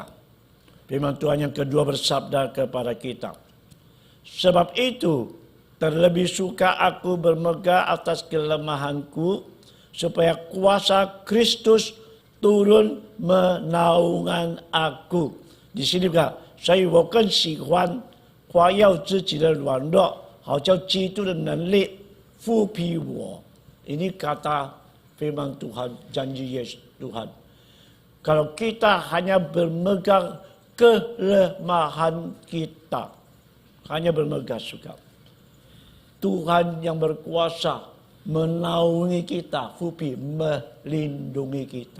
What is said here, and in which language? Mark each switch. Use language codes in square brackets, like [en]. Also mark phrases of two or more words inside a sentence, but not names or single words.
[id] Firman Tuhan yang kedua bersabda kepada kita. Sebab itu, terlebih suka aku bermegah atas kelemahanku, supaya kuasa Kristus turun menaungan aku. Di sini juga, [zh] 所以我更喜欢夸耀自己的软弱，好叫基督的能力复辟我。 [id] Ini kata firman Tuhan, janji Yesus Tuhan. Kalau kita hanya bermegang kelemahan kita, hanya bermegah suka, Tuhan yang berkuasa menaungi kita, fupi, melindungi kita.